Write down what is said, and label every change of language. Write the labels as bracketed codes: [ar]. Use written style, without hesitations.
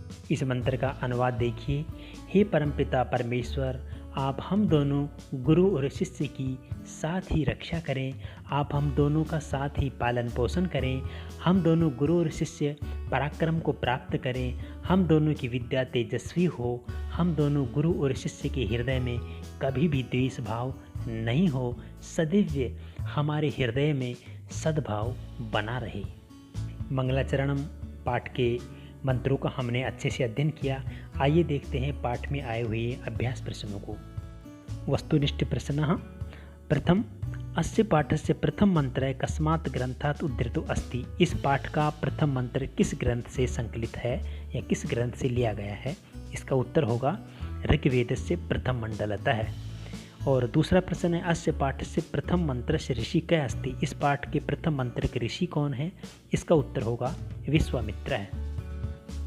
[hi] इस मंत्र का अनुवाद देखिए। हे परमपिता परमेश्वर, आप हम दोनों गुरु और शिष्य की साथ ही रक्षा करें, आप हम दोनों का साथ ही पालन पोषण करें, हम दोनों गुरु और शिष्य पराक्रम को प्राप्त करें, हम दोनों की विद्या तेजस्वी हो, हम दोनों गुरु और शिष्य के हृदय में कभी भी द्वेष भाव नहीं हो, सदैव हमारे हृदय में सद्भाव बना रहे। मंगलाचरणम पाठ के मंत्रों का हमने अच्छे से अध्ययन किया। आइए देखते हैं पाठ में आए हुए अभ्यास प्रश्नों को। वस्तुनिष्ठ प्रश्न। प्रथम, [sa] अस्य पाठस्य प्रथम मंत्र कस्मात् ग्रंथात् उद्धृतो अस्ति। [hi] इस पाठ का प्रथम मंत्र किस ग्रंथ से संकलित है या किस ग्रंथ से लिया गया है? इसका उत्तर होगा [sa] ऋग्वेदस्य प्रथम मंडलतः। [hi] और दूसरा प्रश्न है [sa] अस्य पाठस्य प्रथम मंत्रस्य ऋषि कः अस्ति। [hi] इस पाठ के प्रथम मंत्र के ऋषि कौन है? इसका उत्तर होगा विश्वामित्र है।